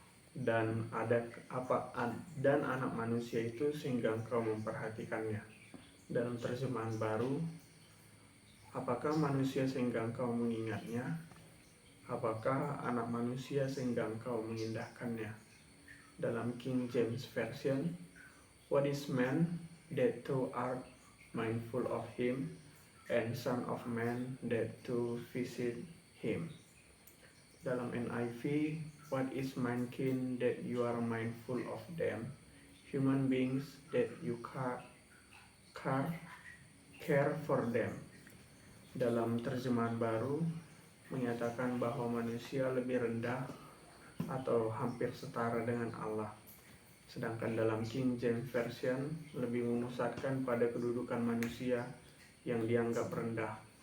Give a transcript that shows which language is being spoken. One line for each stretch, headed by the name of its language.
Indonesian: Dan anak manusia itu sehingga engkau memperhatikannya. Dalam terjemahan baru, apakah manusia sehingga engkau mengingatnya? Apakah anak manusia sehingga engkau mengindahkannya? Dalam
English: King James Version, what is man that thou art mindful of him, and son of man that thou visit him?
Indonesian: Dalam
English: NIV, what is mankind that you are mindful of them, human beings that you care for them.
Indonesian: Dalam terjemahan baru menyatakan bahwa manusia lebih rendah atau hampir setara dengan Allah. Sedangkan dalam King James Version lebih memusatkan pada kedudukan manusia yang dianggap rendah.